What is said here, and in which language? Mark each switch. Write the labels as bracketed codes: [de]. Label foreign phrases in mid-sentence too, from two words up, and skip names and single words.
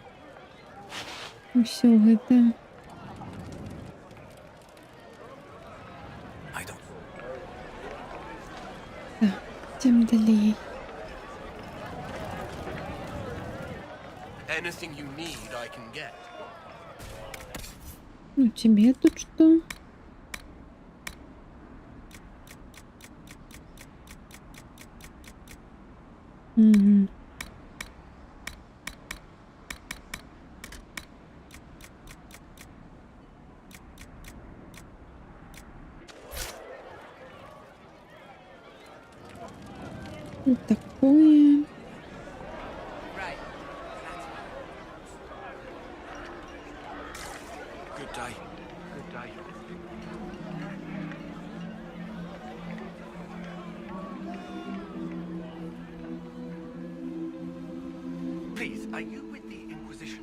[be] Усё гэта. [en] I don't. [be] Так, ідзём далей. [en] Anything you need, I can get. [ru] Ну, тебе тут что? Мгм. Вот такое. [en] Right. Good day. Good day. Please, are you with the Inquisition?